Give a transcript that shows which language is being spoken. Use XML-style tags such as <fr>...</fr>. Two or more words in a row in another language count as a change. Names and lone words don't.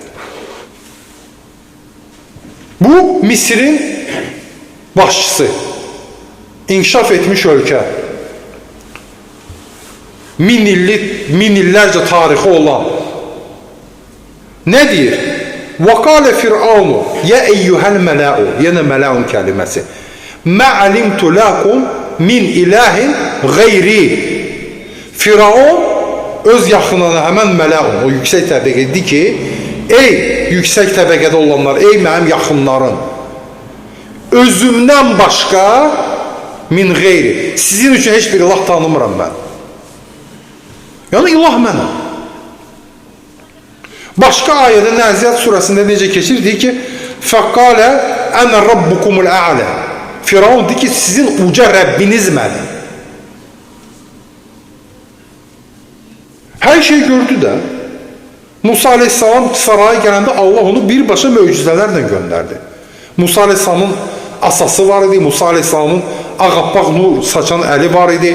<az>Bu, Misirin başçısı, inkişaf etmiş ölkə. Min illərcə tarixi olan. Nə deyir?</az> <ar>وَقَالَ فِرْعَوْنُ يَا اَيُّهَا الْمَلَاءُ</ar> <az>Yenə mələun kəliməsi.</az> <ar>مَا عَلِمْتُ لَكُمْ مِنْ إِلَٰهٍ غَيْرِي</ar> <az>Firavun öz yaxınına, həmən mələun, o yüksək təbəqə dedi ki, ey yüksək təbəqədə olanlar, ey mənim yaxınlarım, özümdən başqa min qeyri, sizin üçün heç bir ilah tanımıram mən. Yəni ilah mənəm. Başqa ayədə Nəziyyat surəsində necə keçir? Deyir ki,</az> <ar>فَقَالَ أَنَا رَبُّكُمُ الْأَعْلَى</ar> <az>Firavun deyir ki, sizin uca Rəbbiniz mənim. Hər şey gördü də. Musa Aleyhisselam saraya gələndə Allah onu birbaşa möcüzələrlə göndərdi. Musa Aleyhisselamın asası var idi, Musa Aleyhisselamın ağappaq nur saçan əli var idi.</az>